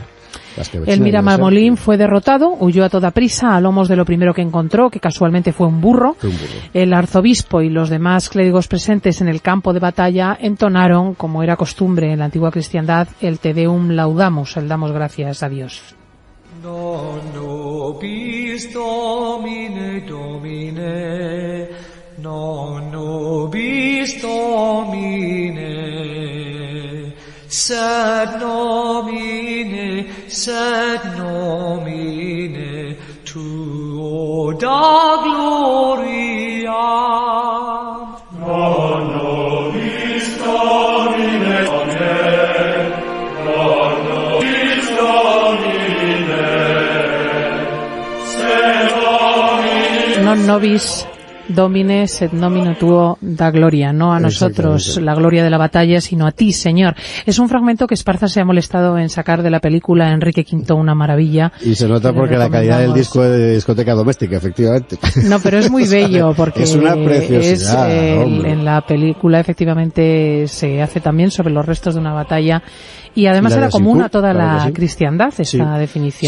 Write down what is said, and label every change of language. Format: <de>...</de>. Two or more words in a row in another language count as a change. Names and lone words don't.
<es>El Miramamolín fue derrotado, huyó a toda prisa a lomos de lo primero que encontró, que casualmente fue un burro. El arzobispo y los demás clérigos presentes en el campo de batalla entonaron, como era costumbre en la antigua cristiandad, el Te Deum Laudamus, el damos gracias a Dios.</es> <la>Non nobis Domine, Domine, non nobis Domine, sed nomine tuo da gloria. Non nobis Domine, Domine, non nobis Domine, sed nomine. Non nobis Domine sed nomine tuo da gloria,</la> <es>no a nosotros la gloria de la batalla, sino a ti, Señor. Es un fragmento que Esparza se ha molestado en sacar de la película Enrique V, una maravilla. Y se nota porque la calidad del disco es de discoteca doméstica, efectivamente. No, pero es muy bello porque es una preciosidad. En la película efectivamente se hace también sobre los restos de una batalla y además era común a toda la cristiandad esta definición.</es>